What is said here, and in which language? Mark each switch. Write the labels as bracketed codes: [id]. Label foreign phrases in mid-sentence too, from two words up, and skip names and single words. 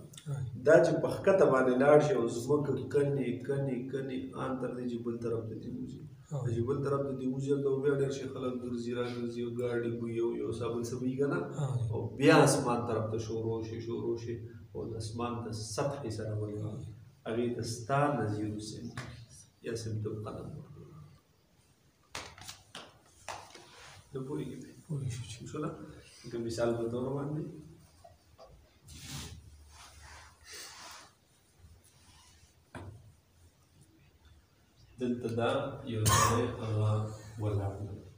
[ps] دا چې په ښکته باندې لاړ شي او ځمکه کنې کنې کنې ان تر دې چې بل طرف ته دې وځي، چې بل طرف ته دې وځي ته بیا ډېر شي خلک ګرځي راګرځي او ګاډي بوي یو صابون څه بوي که نه او بیا اسمان طرف ته شروع شي او د اسمان د سطحې سره ولګي هغې ته ستا نظیر سمت یا سمت القدم نه پوهېږي شو نه لکه مثال په طور باندې دلته دا یو ځای هغه ولاړ دی